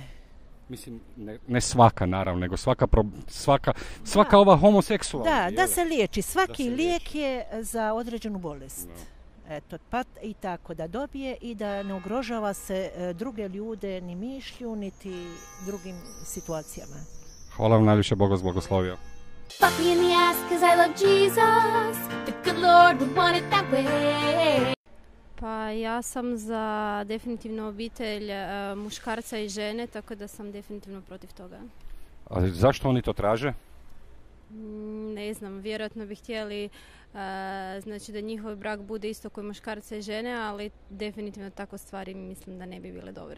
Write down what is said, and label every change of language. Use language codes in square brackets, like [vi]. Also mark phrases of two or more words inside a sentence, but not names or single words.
[hr] Mislim, ne svaka naravno, nego svaka ova homoseksualna. Da se liječi. Svaki lijek je za određenu bolest. No. Eto, pa i tako da dobije i da ne ugrožava se druge ljude ni mišlju, niti drugim situacijama. Hvala vam najviše, Bog vas blagoslovio. [en] Fuck me in the ass cause I love Jesus. The good Lord would want it that way. [hr] Pa ja sam za definitivno obitelj muškarca i žene, tako da sam definitivno protiv toga. A zašto oni to traže? Ne znam, vjerojatno bi htjeli znači da njihov brak bude isto kao muškarca i žene, ali definitivno tako stvari mislim da ne bi bile dobre.